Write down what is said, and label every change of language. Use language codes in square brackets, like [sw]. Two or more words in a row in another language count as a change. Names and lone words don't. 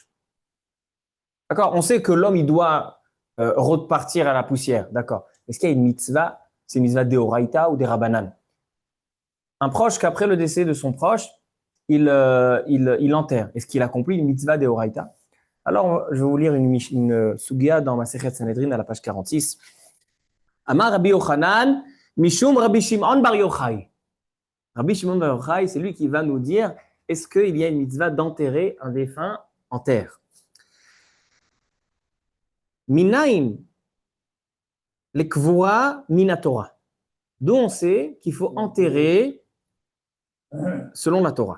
[fr] D'accord, on sait que l'homme il doit repartir à la poussière, d'accord. Est-ce qu'il y a une mitzvah, c'est une mitzvah d'Oraïta ou des Rabbanan? Un proche qu'après le décès de son proche, il enterre. Est-ce qu'il accomplit une mitzvah d'Oraïta? Alors, je vais vous lire une sugia dans Masechet Sanhedrin à la page 46. [he] אמר רבי יוחנן משום רבי שמעון בר יוחאי. [fr] Rabbi Shimon Bar Yochai, c'est lui qui va nous dire est-ce qu'il y a une mitzvah d'enterrer un défunt en terre? [he] מניין לקבורה מהתורה. [fr] D'où on sait qu'il faut enterrer selon la Torah.